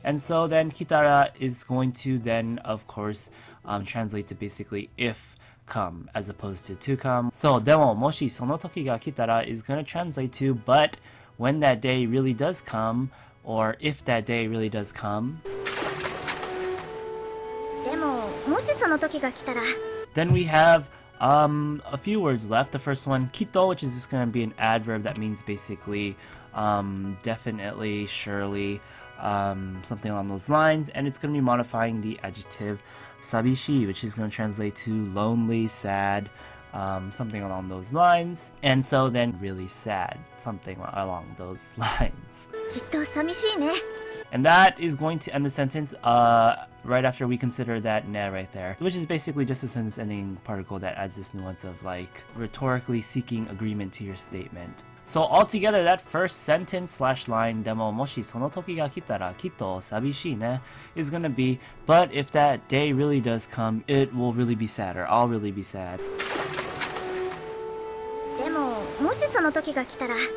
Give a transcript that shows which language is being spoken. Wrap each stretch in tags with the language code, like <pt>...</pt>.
<en>And so then kitara is going to then, of course, translate to basically if come as opposed to come. So</en> <ja>でももしその時が来たら</ja> <en>is going to translate to but when that day really does come, or if that day really does come.</en> <ja>でももしその時が来たら</ja> <en>Then we have a few words left. The first one, kitto, which is just going to be an adverb that means basically definitely, surely, something along those lines. And it's going to be modifying the adjective sabishii, which is going to translate to lonely, sad, something along those lines. And so then really sad, something along those lines.</en> <ja>きっと寂しいね</ja> <en>And that is going to end the sentence right after we consider that ne right there, which is basically just a sentence ending particle that adds this nuance of like rhetorically seeking agreement to your statement. So altogether, that first sentence slash line,</en> <ja>でももしその時が来たらきっと寂しいね</ja> <en>is gonna be, but if that day really does come, it will really be sad, or I'll really be sad.</en> <ja>でももしその時が来たら</ja>